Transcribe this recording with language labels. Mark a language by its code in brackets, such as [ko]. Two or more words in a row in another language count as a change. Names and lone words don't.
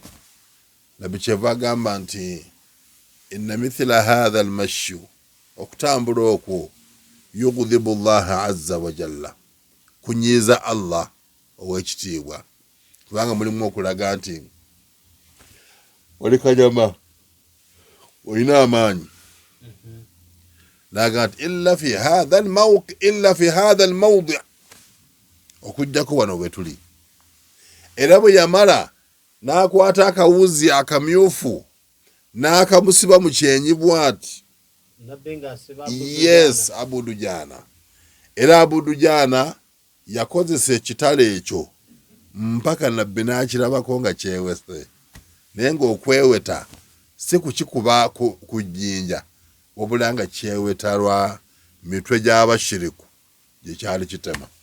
[lg] Nabbi kyeva agamba nti [ar] إن مثل هذا المشي, [lg] okutambula okwo, [ar] يغضب الله عز وجل, [lg] kunyiiza Allah ow'ekitiibwa, kubanga mulimu okulaga nti oli kanyama, olina amaanyi. N'agamba nti [ar] إلا في هذا الموضع', [lg] okujjako wano bwe tuli. Era bwe yamala n'akwata akawuzi akamyufu n'akamusiba mu kyenyi bw'ati. Yes, Abu Dujana. Era Abu Dujana yakozesa ekitala ekyo mpaka nabbi n'akirabako nga kyewese, naye ng'okweweta si kukikuba ku jjinja, wabula nga kyeweta lwa mitwe gy'abashiriku gye kyali kitema.